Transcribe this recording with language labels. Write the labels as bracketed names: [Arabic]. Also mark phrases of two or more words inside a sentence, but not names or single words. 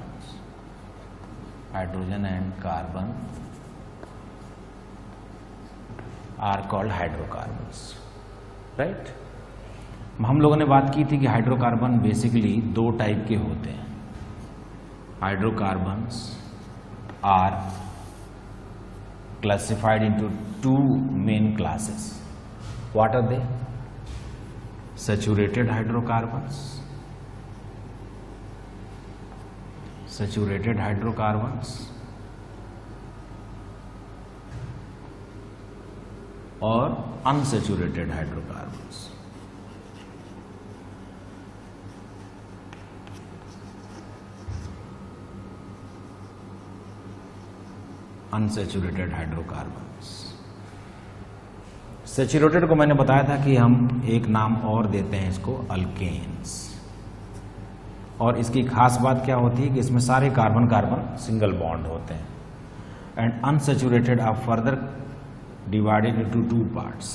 [English] hydrogen and carbon are called hydrocarbons, right. [Hindi] हम लोगों ने बात की थी कि हाइड्रोकार्बन बेसिकली दो टाइप के होते हैं। [English] hydrocarbons are classified into two main classes. what are they? Saturated hydrocarbons, saturated hydrocarbons और unsaturated hydrocarbons। unsaturated hydrocarbons। [Hindi] सैचुरेटेड को मैंने बताया था कि हम एक नाम और देते हैं इसको, अल्केन्स। और इसकी खास बात क्या होती है कि इसमें सारे [English] carbon carbon single bond [Hindi] होते हैं। [English] and unsaturated are further divided into two parts.